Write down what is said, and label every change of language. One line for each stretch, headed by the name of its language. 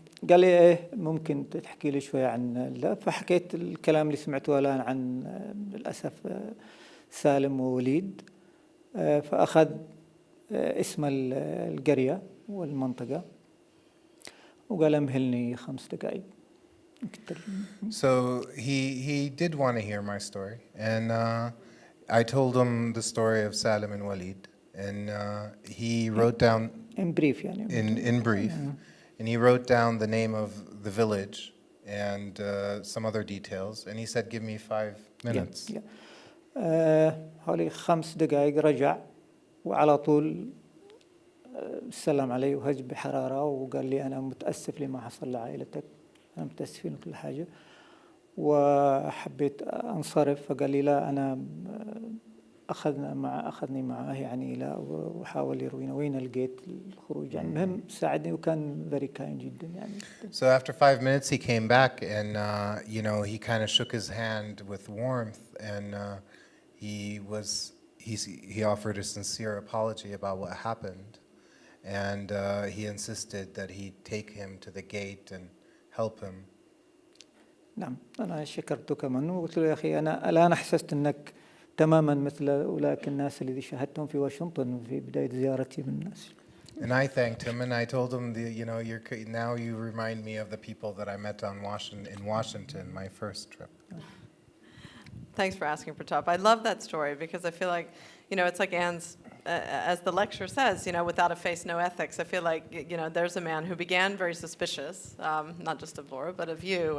Arabic: قال لي إيه ممكن تحكي لي شوية عن لا فحكيت الكلام اللي سمعته الآن عن للأسف سالم ووليد فأخذ اسم القرية والمنطقة وقال امهلني 5 دقائق.
English: So he did want to hear my story, and I told him the story of Salim and Walid, and he wrote down in brief
Arabic: يعني
English: in brief. And he wrote down the name of the village and some other details. And he said, give me 5 minutes.
Arabic: حوالي 5 دقائق رجع وعلى طول سلم علي وهج بحرارة وقال لي أنا متأسف لما حصل لعائلتك أنا متأسفين وكل حاجة وحبيت أنصرف فقال لي لا أنا أخذني معاه يعني لا وحاول يروينا وين لقيت الخروج يعني المهم ساعدني وكان
English: very kind
Arabic: جدا يعني.
English: So after 5 minutes he came back and he kind of shook his hand with warmth and he offered a sincere apology about what happened and he insisted that he take him to the gate and help him.
Arabic: نعم أنا شكرته كمان وقلت له يا أخي أنا الآن أحسست أنك تماما مثل أولئك الناس الذي شاهدتهم في واشنطن في بداية زيارتي من الناس.
English: And I thanked him and I told him, now you remind me of the people that I met in Washington, my first trip. Thanks for asking, Pratap. I love that story because I feel like, it's like Anne's, as the lecture says, without a face, no ethics. I feel like, there's a man who began very suspicious, not just of Laura, but of you.